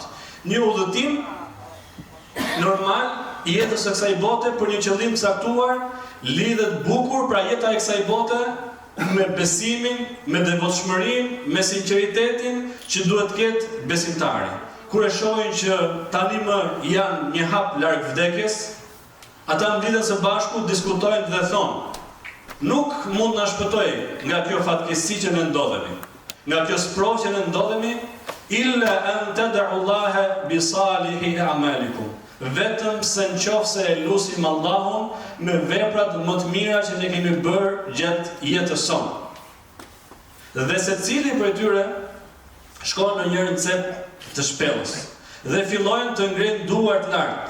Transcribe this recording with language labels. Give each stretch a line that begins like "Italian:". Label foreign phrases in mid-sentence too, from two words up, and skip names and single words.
Albanian: Një udhëtim normal i jetës së kësaj bote për një qëllim të caktuar lidhet bukur pra jeta e kësaj bote me besimin, me devotshmërinë, me sinqeritetin që duhet të ketë besimtari. Kur e shohin që tani më janë një hap larg vdekjes, ata mblidhen së bashku, diskutojnë dhe thonë: nuk mund na shpëtoj nga kjo fatkeqësi që ne ndodhemi, nga kjo sprovë që ne ndodhemi,
Arabic: إلا أن تدعوا الله بصالح أعمالكم.
Albanian: Vetëm se nëse e lutim Allahun me veprat më të mira që ne kemi bërë gjatë jetës sonë. Dhe secili prej tyre shkon në një cep të shpellës dhe fillojnë të ngrenë duart lart.